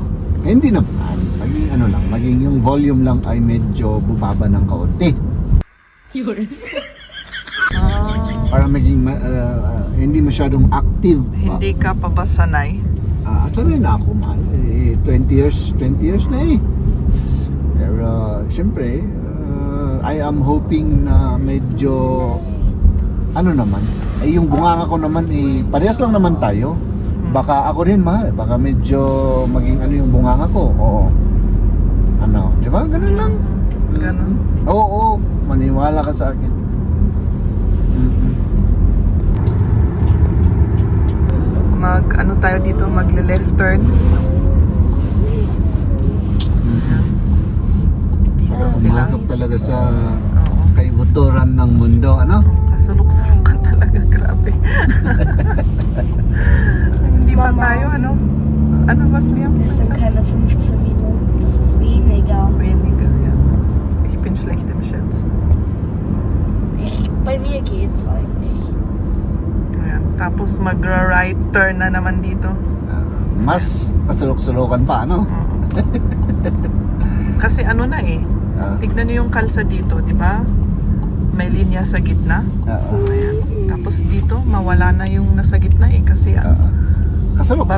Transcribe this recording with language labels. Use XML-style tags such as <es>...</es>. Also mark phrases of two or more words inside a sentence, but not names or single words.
<tl>hindi naman maging maging yung volume lang ay medyo bubaba ng kaunti para maging hindi masyadong active pa. Hindi ka pa ba sanay? Actually na ako mahal 20 years na eh. Pero syempre</tl> <en>I am hoping</en> <tl>na medyo naman yung bunganga ko naman parehas lang naman tayo. Baka ako rin mahal, baka medyo maging yung bunganga ko. Oo. Di ba? Ganun lang. Ganon. Oo, maniwala ka sa akin. Tayo dito, magle-</tl> <en>left turn.</en> <tl>Dito sila. Pumasok talaga sa Oo. kaibuturan ng mundo, Kasulok-sulukan talaga, grabe. Hindi pa Mama. tayo, Ano was Liam?</tl> <de>Das sind keine 15 Minuten, das ist weniger. Weniger, ja. Ich bin schlecht im Schätzen. Bei mir geht's eigentlich.</de> <tl>Ayan. Tapos magra-</tl> <en>right turn</en> <tl>na naman dito. Mas kasulok-sulukan pa, Kasi tignan niyo yung kalsa dito, di ba? May linya sa gitna. Ayan. Tapos dito, mawala na yung nasa gitna kasi kasulok-sulukan</tl>